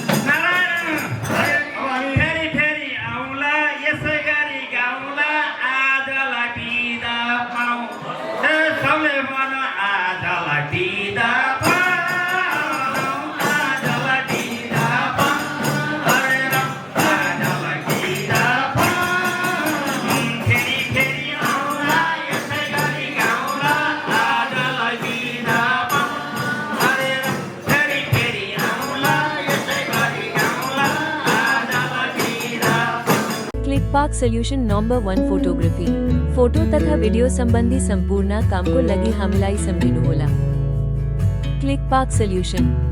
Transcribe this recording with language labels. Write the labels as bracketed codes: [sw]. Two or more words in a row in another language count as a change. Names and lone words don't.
[ne] नारायण, फेरि फेरि आउँला, यसै गरी गाउँला, आजलाई बिदा पाऊँ। ए सबले भन, आजलाई बिदा पाऊँ, आजलाई बिदा पाऊँ। हरे राम, आजलाई बिदा पाऊँ। फेरि फेरि आउँला, यसै गरी गाउँला, आजलाई बिदा पाऊँ। हरे राम, फेरि फेरि आउँला, यसै गरी गाउँला, आजलाई बिदा पाऊँ। क्लिक पार्क सल्युसन [en] number one photography, [ne] फोटो तथा भिडियो सम्बन्धी सम्पूर्ण कामको लागि हामीलाई सम्झिनुहोला। क्लिक पार्क सल्युसन।